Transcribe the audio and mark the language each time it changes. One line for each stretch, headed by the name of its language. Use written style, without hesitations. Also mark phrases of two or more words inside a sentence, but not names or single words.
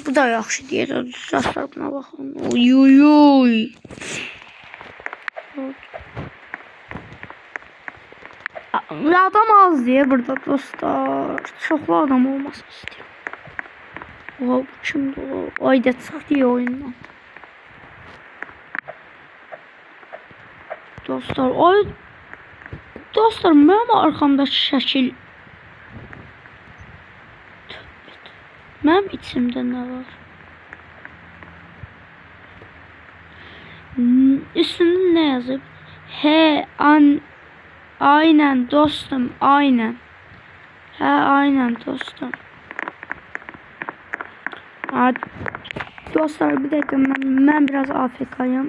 Turkish: Bu da yaxşı diye dostlar buna bakın. Oy.
Azerbaijani: Adam az diye burada dostlar. Çoxlu adam olmasını istiyorum. Bu kimdir o? Ayda çıx diye oyundan. Dostlar dostlar mənim arxamdakı şəkil. Mənim içimdə nə var? Üstündə nə yazıb?
Turkish: Aynen dostum, aynen. Aynen dostum. Dostlar bir dakika ben biraz AFK'yım.